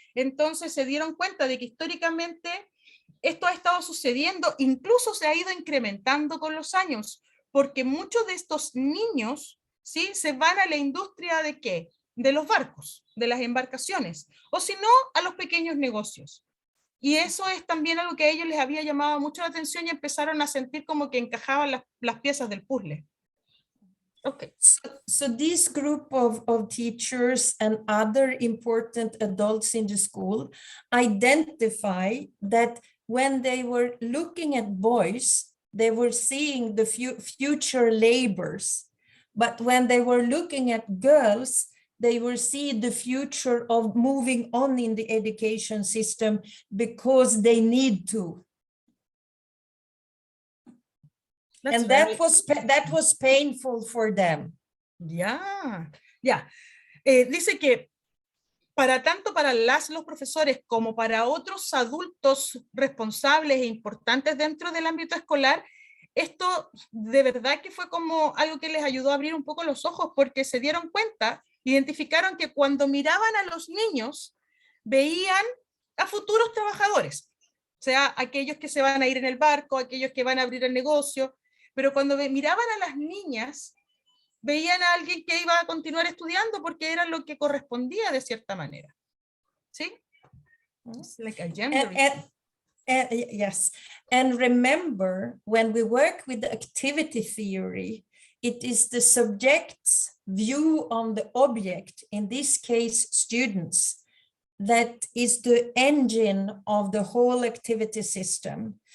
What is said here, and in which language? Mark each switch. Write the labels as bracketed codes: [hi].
[es] Entonces se dieron cuenta de que históricamente esto ha estado sucediendo, incluso se ha ido incrementando con los años, porque muchos de estos niños, ¿sí?, se van a la industria ¿de qué? De los barcos, de las embarcaciones, o si no, a los pequeños negocios. Y eso es también algo que a ellos les había llamado mucho la atención y empezaron a sentir como que encajaban las piezas del puzzle. [en] Okay. So this group of teachers and other important adults in the school identify that when they were looking at boys, they were seeing the future laborers. But when they were looking at girls, they will see the future of moving on in the education system because they need to. And that was painful for them. [es] Ya. Dice que tanto para los profesores como para otros adultos responsables e importantes dentro del ámbito escolar, esto de verdad que fue como algo que les ayudó a abrir un poco los ojos, porque se dieron cuenta, identificaron que cuando miraban a los niños, veían a futuros trabajadores, o sea, aquellos que se van a ir en el barco, aquellos que van a abrir el negocio, pero cuando miraban a las niñas, veían a alguien que iba a continuar estudiando porque era lo que correspondía de cierta manera. [en] ¿Sí? It's like a gender. Yes, and remember, when we work with the activity theory, it is the subject's view on the object, in this case, students, that is the engine of the whole activity system.